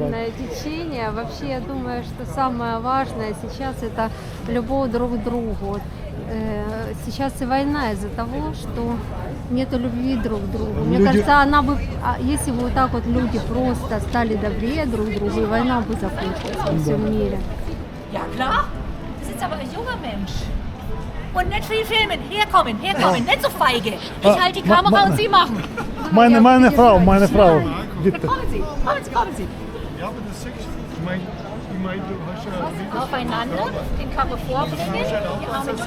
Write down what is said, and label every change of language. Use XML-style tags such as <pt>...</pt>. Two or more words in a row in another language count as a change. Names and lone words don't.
<ru>Замечательное течение. Вообще, я думаю, что самое важное сейчас это любовь друг к другу. Вот, сейчас и война из-за того, что нету любви друг к другу. Мне Люди- кажется, она бы, если бы вот так вот люди просто стали добрее друг к другу, и война бы закончилась во всем мире.</ru> <de>Ja, klar. Das ist jetzt aber ein junger Mensch. Und nicht viel filmen. Herkommen, herkommen. Nicht so feige. Ich halte die Kamera und Sie machen. Meine Frau, bitte. Kommen Sie, kommen Sie, kommen Sie. Aufeinander, den Körper vorbringen, die Arme durch.</de>